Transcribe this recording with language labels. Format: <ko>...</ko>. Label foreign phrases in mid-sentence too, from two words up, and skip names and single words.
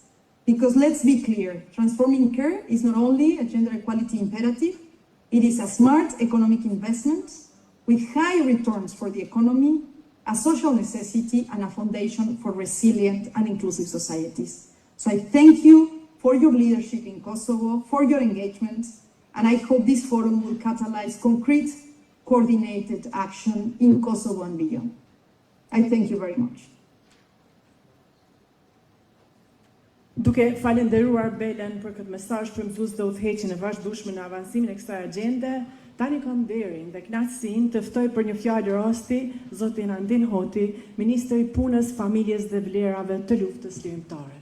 <en>Because let's be clear, transforming care is not only a gender equality imperative, it is a smart economic investment with high returns for the economy, a social necessity, and a foundation for resilient and inclusive societies. So I thank you for your leadership in Kosovo, for your engagement, and I hope this forum will catalyze concrete, coordinated action in Kosovo and beyond. I thank you very much.</en> <sq>Duke falenderuar Belen për këtë mesazh frymëzues dhe udhëheqjen e vazhdueshme në avancimin e kësaj agjende, tani kam nderin dhe kënaqësinë të ftoj për një fjalë rasti zotin Ndalohet, Ministri i Punës, Familjes dhe Vlerave të Luftës Lirimtare.</sq>